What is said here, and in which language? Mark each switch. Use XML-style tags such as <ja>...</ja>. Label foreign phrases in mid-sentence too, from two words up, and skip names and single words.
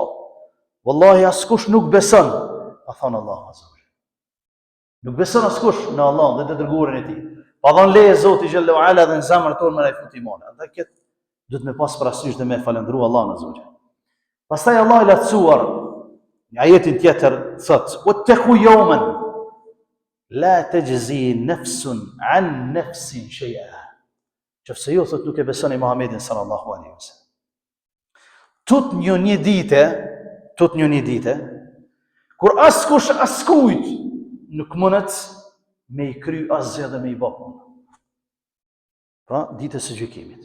<sq>Wallahi askush nuk beson, ka thënë Allah</sq> <ar>عز وجل.</ar> <sq>Nuk beson askush në Allah dhe të dërguarin e tij. Pa dhënë leje Zoti</sq> <ar>جل وعلا</ar> <sq>dhe në zemrën tonë me ai fut iman. Atë këtë duhet me pas parasysh dhe me falendru Allahun</sq> <ar>عز وجل.</ar> <sq>Pastaj Allah i lartësuar në ajetin tjetër thot:</sq> <ar>"واتقوا يوما لا تجزي نفس عن نفس شيئا."</ar> <sq>Qofse ju thot nuk e besoni Muhamedit</sq> <ar>صلى الله عليه وسلم.</ar> <sq>Tut një dite, kur askush askujt nuk mundet me i kry asgjë dhe me i bë punë. Pra, ditës së gjykimit.</sq>